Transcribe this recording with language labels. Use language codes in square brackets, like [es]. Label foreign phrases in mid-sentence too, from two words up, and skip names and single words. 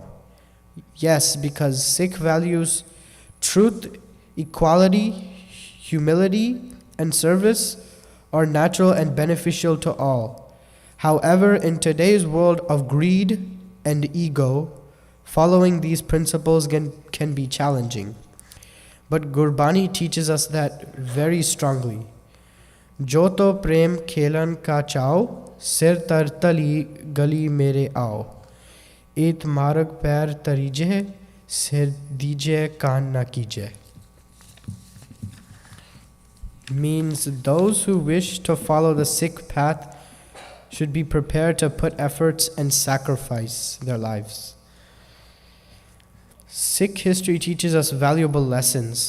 [en] Yes, because Sikh values truth, equality, humility, and service are natural and beneficial to all. However, in today's world of greed and ego, following these principles can be challenging. But Gurbani teaches us that very strongly. [pa] ਜਉ ਤਉ ਪ੍ਰੇਮ ਖੇਲਣ ਕਾ ਚਾਉ ਸਿਰੁ ਧਰਿ ਤਲੀ ਗਲੀ ਮੇਰੀ ਆਉ. ਇਤੁ ਮਾਰਗਿ ਪੈਰੁ ਧਰੀਜੈ ਸਿਰੁ ਦੀਜੈ ਕਾਣਿ ਨ ਕੀਜੈ. [en] Means those who wish to follow the Sikh path should be prepared to put efforts and sacrifice their lives. Sikh history teaches us valuable lessons.